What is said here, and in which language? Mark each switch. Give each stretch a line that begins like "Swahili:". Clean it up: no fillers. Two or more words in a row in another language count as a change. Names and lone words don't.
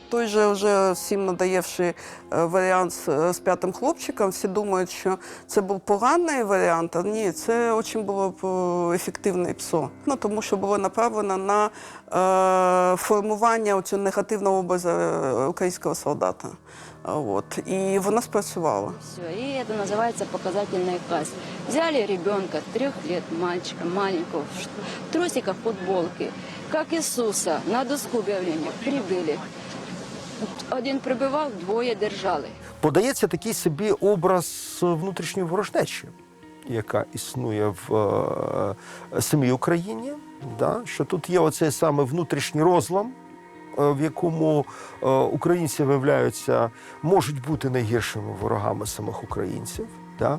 Ukrainian: Той же вже всім надоєвший варіант з п'ятим хлопчиком, всі думають, що це був поганий варіант, а ні, це дуже було ефективне ПСО. Тому що було направлено на формування цього негативного образу українського солдата. От, і вона спрацювала.
Russian: Все, и это называется показательный касс. Взяли ребенка 3 лет, мальчика маленького, в трусиках, футболке, как Иисуса, на доску объявления прибыли.
Ukrainian: Один прибивав, 2 держали. Подається такий собі образ внутрішньої ворожнечі, яка існує в самій Україні, да? Що тут є оцей саме внутрішній розлам, в якому українці виявляються, можуть бути найгіршими ворогами самих українців, да?